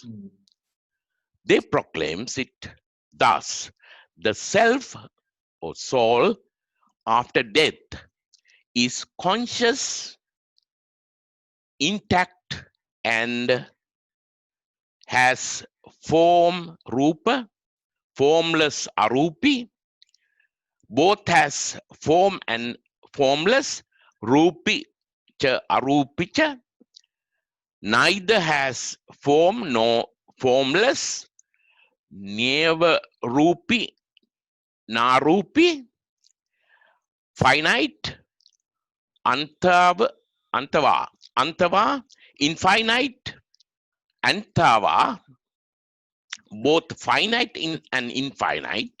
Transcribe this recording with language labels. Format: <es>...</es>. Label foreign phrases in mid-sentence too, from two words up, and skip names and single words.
<en>They proclaims it thus: the self or soul after death is conscious, intact, and has form rupa, formless arupi, both has form and formless,</en> <pi>rupi cha arupi cha,</pi> <en>neither has form nor formless, never</en> <pi>rupi narupi,</pi> <en>finite, antava, infinite, antava, both finite and infinite.</en>